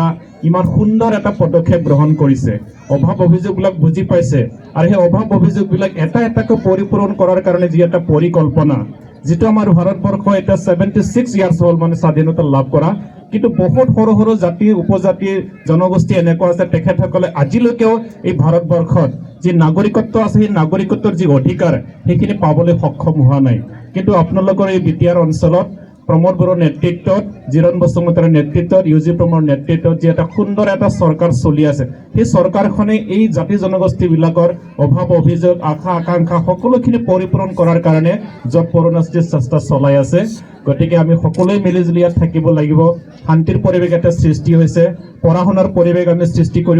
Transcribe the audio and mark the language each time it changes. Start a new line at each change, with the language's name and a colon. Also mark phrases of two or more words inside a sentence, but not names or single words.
Assamese: ইমান সুন্দৰ এটা পদক্ষেপ গ্ৰহণ কৰিছে অভাৱ অভিযোগবিলাক বুজি পাইছে আৰু সেই অভাৱ অভিযোগবিলাক এটা এটাকৈ পৰিপূৰণ কৰাৰ কাৰণে যি এটা পৰিকল্পনা যেটো আমাৰ ভাৰতবৰ্ষ এটা 76 ইয়াৰ্স হল মানে স্বাধীনতা লাভ কৰা কিন্তু বহুত সৰু সৰু জাতি উপজাতি জনগোষ্ঠী এনেকুৱা আছে তেখেতসকলে আজিলৈকেও এই ভাৰতবৰ্ষত যে নাগৰিকত্ব আছে সেই নাগৰিকত্বৰ যে অধিকাৰ সেইখিনি পাবলৈ সক্ষম হোৱা নাই কিন্তু আপোনালোকৰ এই বিটিআৰ অঞ্চলত प्रमोद बरोर नेतृत्वत जिरन बसुमतारीৰ नेतृत्वत ইউজি প্ৰমৰ নেতৃত্বত যে এটা সুন্দৰ এটা চৰকাৰ চলি আছে সেই চৰকাৰখনে এই জাতি জনগোষ্ঠী বিলাকৰ অভাৱ অভিযোগ আশা আকাংক্ষা সকলোখিনি পৰিপূৰণ কৰাৰ কাৰণে যৎপৰোনাস্তি চেষ্টা চলাই আছে গতিকে আমি সকলোৱে মিলিজুলি ইয়াত থাকিব লাগিব শান্তিৰ পৰিৱেশ এটা সৃষ্টি হৈছে পঢ়া শুনাৰ পৰিৱেশ আমি সৃষ্টি কৰিব